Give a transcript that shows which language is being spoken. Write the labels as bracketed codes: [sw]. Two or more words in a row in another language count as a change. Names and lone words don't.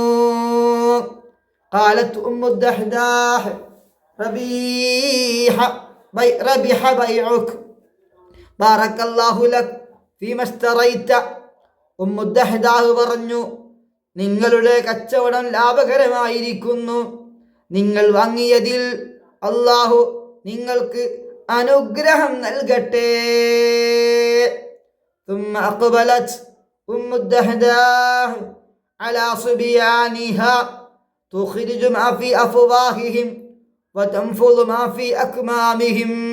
[ar] قالت أم دحداح ربح بيعك بارك الله لك فيما اشتريت. [ml] ഉമ്മു ദഹ്ദാഹ് പറഞ്ഞു, നിങ്ങളുടെ കച്ചവടം ലാഭകരമായിരിക്കുന്നു, നിങ്ങൾ വാങ്ങിയതിൽ അല്ലാഹു നിങ്ങൾക്ക് അനുഗ്രഹം നൽകട്ടെ. [ar] ثم أقبلت أم الدحداح على صبيانها تخرج ما في أفواههم وتنفض ما في أكمامهم.